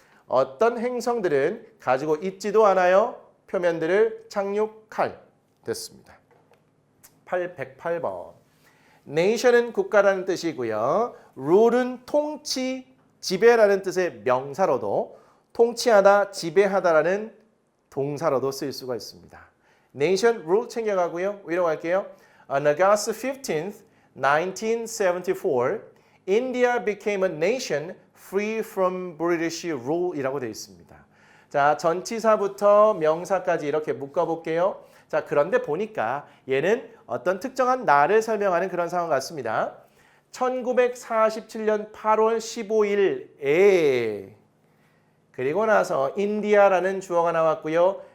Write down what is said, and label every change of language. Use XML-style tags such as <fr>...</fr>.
<ko>어떤 행성들은 가지고 있지도 않아요. 표면들을 착륙할. 됐습니다. 108번. nation은 국가라는 뜻이고요. rule은 통치, 지배라는 뜻의 명사로도 통치하다, 지배하다라는 동사로도 쓰일 수가 있습니다. nation, rule 챙겨가고요. 위로 갈게요.</ko> <en>On August 15th, 1974, India became a nation free from British rule 이라고 되어 있습니다.</en> <ko>자, 전치사부터 명사까지 이렇게 묶어볼게요. 자, 그런데 보니까 얘는 어떤 특정한 날을 설명하는 그런 상황 같습니다. 1947년 8월 15일에 그리고 나서 인디아라는 주어가 나왔고요.</ko>